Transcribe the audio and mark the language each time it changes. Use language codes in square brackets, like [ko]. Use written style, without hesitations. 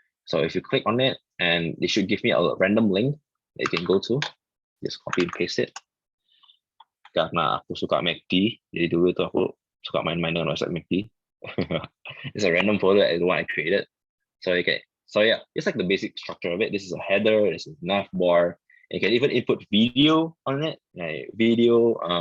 [en] So if you click on it, and they should give me a random link that you can go to, just copy and paste it. [id] Karena aku suka MACD, jadi dulu itu aku suka main-main dengan website MACD. [en] It's a random folder as the one I created. So okay, so yeah, it's like the basic structure of it. This is a header, this is a nav bar. You can even input video on it, like video.